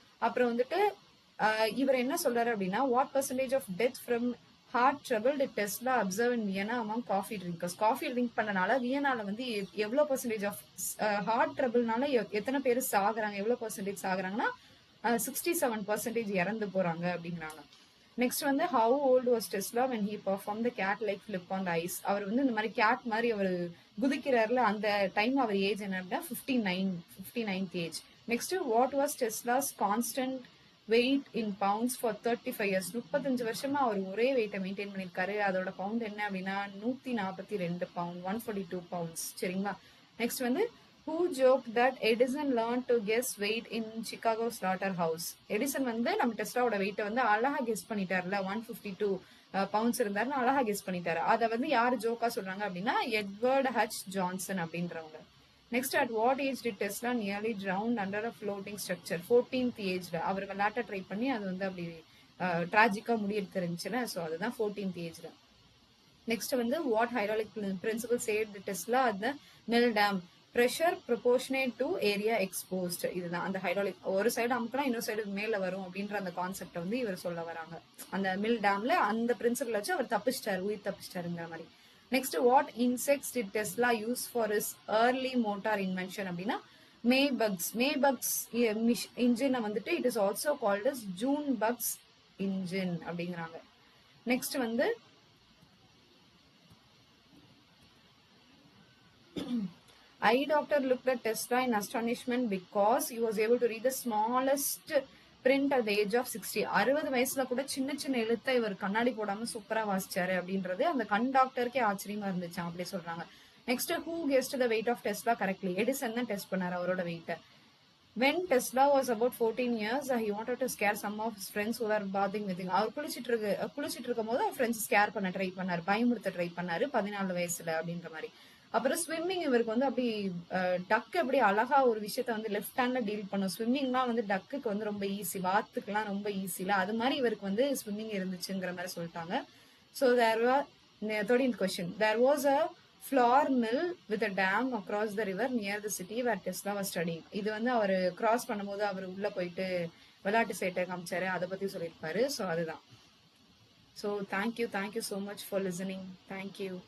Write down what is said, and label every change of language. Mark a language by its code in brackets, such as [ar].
[ta] அப்புறம் வந்துட்டு இவர் என்ன சொல்றாரு அப்படின்னா [en] What percentage of death from heart trouble did Tesla observe in Vienna among coffee drinkers. [ta] Coffee drink பண்ணனால வியனால வந்து எவ்வளவு பர்சன்டேஜ் ஆஃப் ஹார்ட் ட்ரபிள்னால எத்தனை பேர் சாகுறாங்க, எவ்வளவு பர்சன்டேஜ் சாகுறாங்கன்னா 67% இறந்து போறாங்க அப்படிங்கிறாங்க. [en] Next வந்து how old was Tesla when he performed the cat like flip on the ice. [ta] அவர் வந்து இந்த மாதிரி கேட் மாதிரி அவர் குதிக்கிறாருல, அந்த டைம் அவர் ஏஜ் என்ன அப்படின்னா 59th age. [en] Next what was Tesla's constant weight in pounds for 35 years. [ta] 35 வருஷமா அவர் ஒரே வெயிட்டை மெயின்டைன் பண்ணிருக்காரு. அதோட பவுண்ட் என்ன அப்படின்னா 142 பவுண்ட், 142 பவுண்ட்ஸ். சரிங்களா. [en] Next வந்து who joked that Edison learned to guess weight in Chicago slaughterhouse. [ta] Edison வந்து நம்ம டெஸ்லாவோட வெயிட்டை வந்து அழகா கெஸ் பண்ணிட்டாருல, 152 பவுண்ட்ஸ் இருந்தாருன்னு அழகா கெஸ் பண்ணிட்டாரு. அதை வந்து யாரு ஜோக்கா சொல்றாங்க அப்படின்னா எட்வர்ட் ஹச் ஜான்சன் அப்படின்றவங்க. [en] Next at what age did Tesla nearly drowned under a floating structure. [ta] 14th ஏஜ்ல அவர் விளையாட்ட ட்ரை பண்ணி அது வந்து அப்படி டிராஜிக்கா முடியெடுத்து இருந்துச்சுன்னா, ஸோ அதுதான் 14th ஏஜ்ல. [en] Next வந்து what hydraulic principle saved Tesla at the nell dam. Pressure proportionate to area exposed. [ta] இதுதான் அந்த ஹைட்ராலிக். ஒரு சைடு அமுக்குனா இன்னொரு சைடு மேல வரும் அப்படின்ற அந்த கான்செப்ட் வந்து இவர் சொல்ல வராங்க. அந்த மில் டேம்ல அந்த பிரின்சிபல் வச்சு அவர் தப்பிச்சிட்டாரு, உயிர் தப்பிச்சிட்டாருங்கிற மாதிரி. [en] Next, what insects did Tesla use for is early motor invention அப்படின்னா maybugs. Maybugs இன்ஜினை வந்துட்டு it is also called as June bugs engine அப்படிங்கிறாங்க. Next வந்து eye doctor looked at Tesla in astonishment because he was able to read the smallest print at the age of 60. [ta] 60 வயசுல கூட சின்ன சின்ன எழுத்தை இவர் கண்ணாடி போடாம சூப்பரா வாசிச்சாரு அப்படின்றது அந்த கண் டாக்டருக்கே ஆச்சரியமா இருந்துச்சு அப்படி சொல்றாங்க. [en] Next, who guessed the weight of Tesla correctly? [ta] Edison தான் டெஸ்ட் பண்ணாரு அவரோட வெயிட்ட. [en] When Tesla was about 14 years, he wanted to scare some of his friends who were bathing with him. [ta] அவர் குளிச்சிட்டு இருக்கும் போது அவர் ஃப்ரெண்ட்ஸ் ஸ்கேர் பண்ண try பண்ணாரு, பயமுறுத்த try பண்ணாரு 14 வயசுல அப்படின்ற மாதிரி. அப்புறம் ஸ்விம்மிங் இவருக்கு வந்து அப்படி டக்கு எப்படி அழகா ஒரு விஷயத்த வந்து லெஃப்ட் ஹேண்ட்ல டீல் பண்ணும். ஸ்விம்மிங்லாம் வந்து டக்குக்கு வந்து ரொம்ப ஈஸி, வாத்துக்குலாம் ரொம்ப ஈஸில அது மாதிரி இவருக்கு வந்து ஸ்விம்மிங் இருந்துச்சுங்கிற மாதிரி சொல்லிட்டாங்க. [en] So there was 13th question. There was a flour mill with a dam across the river near the city where Tesla was studying. [ta] இது வந்து அவர் கிராஸ் பண்ணும்போது அவர் உள்ள போயிட்டு விளையாட்டு சேட்டை காமிச்சாரு, அதை பத்தி சொல்லியிருப்பாரு. ஸோ அதுதான். [en] So thank you so much for listening. Thank you.